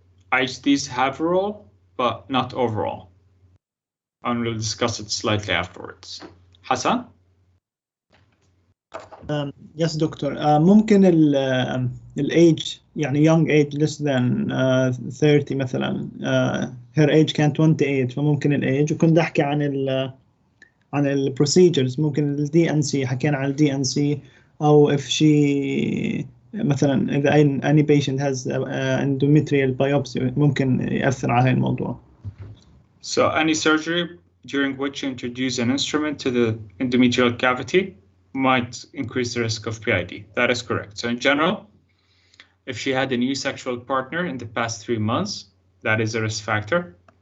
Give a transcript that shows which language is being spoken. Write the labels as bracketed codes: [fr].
[en] IHDs have a role, but not overall. And we'll discuss it slightly afterwards. Hassan? Yes, doctor. [ar] ممكن [en] الage [ar] يعني [en] young age less than 30 [ar] مثلا. [en] Her age [ar] كانت 28 فممكن الage. وكنت أحكي عن ال procedures. ممكن ال DNC حكينا عن ال DNC أو [en] if she [ar] مثلا إذا [en] any patient has endometrial biopsy [ar] ممكن يأثر على هاي الموضوع. [en] So any surgery during which you introduce an instrument to the endometrial cavity might increase the risk of PID. That is correct. So in general, if she had a new sexual partner in the past 3 months, that is a risk factor.